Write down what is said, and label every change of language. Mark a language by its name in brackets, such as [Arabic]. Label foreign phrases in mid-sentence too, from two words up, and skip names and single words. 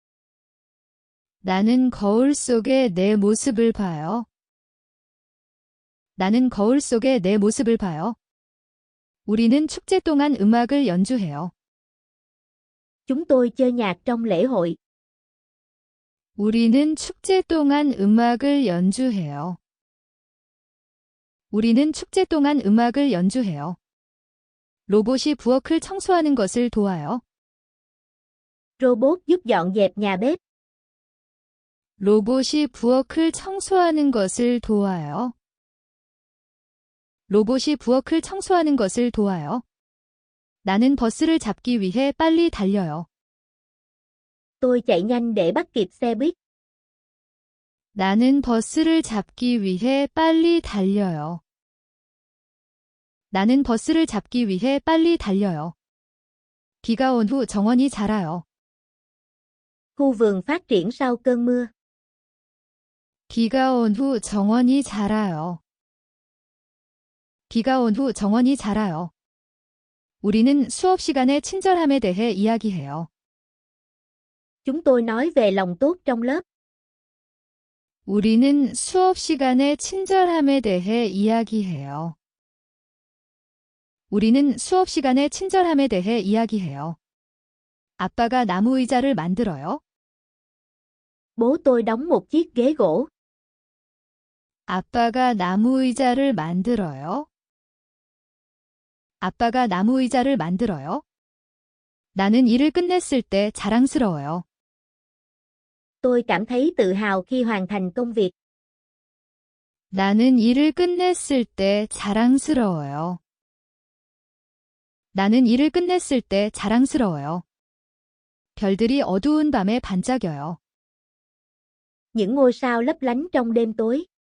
[Korean] 나는 거울 속에 내 모습을 봐요. 나는 거울 속에 내 모습을 봐요. 우리는 축제 동안 음악을 연주해요. [Vietnamese] Chúng tôi chơi nhạc trong lễ hội. [Korean] 우리는 축제 동안 음악을 연주해요. 우리는 축제 동안 음악을 연주해요. 로봇이 부엌을 청소하는 것을 도와요. [Vietnamese] Robot giúp dọn dẹp nhà bếp. [Korean] 로봇이 부엌을 청소하는 것을 도와요. 로봇이 부엌을 청소하는 것을 도와요. 나는 버스를 잡기 위해 빨리 달려요. [Vietnamese] Tôi chạy nhanh để bắt kịp xe buýt. [Korean] 나는 버스를 잡기 위해 빨리 달려요. 나는 버스를 잡기 위해 빨리 달려요. 비가 온 후 정원이 자라요. [Vietnamese] Khu vườn phát triển sau cơn mưa. [Korean] 비가 온 후 정원이 자라요. 비가 온 후 정원이 자라요. 우리는 수업 시간에 친절함에 대해 이야기해요. [Vietnamese] Chúng tôi nói về lòng tốt trong lớp. [Korean] 우리는 수업 시간에 친절함에 대해 이야기해요. 우리는 수업 시간에 친절함에 대해 이야기해요. 아빠가 나무 의자를 만들어요. [Vietnamese] Bố tôi đóng một chiếc ghế gỗ. [Korean] 아빠가 나무 의자를 만들어요. 아빠가 나무 의자를 만들어요. 나는 일을 끝냈을 때 자랑스러워요. [Vietnamese] Tôi cảm thấy tự hào khi hoàn thành công việc. [Korean] 나는 일을 끝냈을 때 자랑스러워요. 나는 일을 끝냈을 때 자랑스러워요. 별들이 어두운 밤에 반짝여요. [Vietnamese] Những ngôi sao lấp lánh trong đêm tối.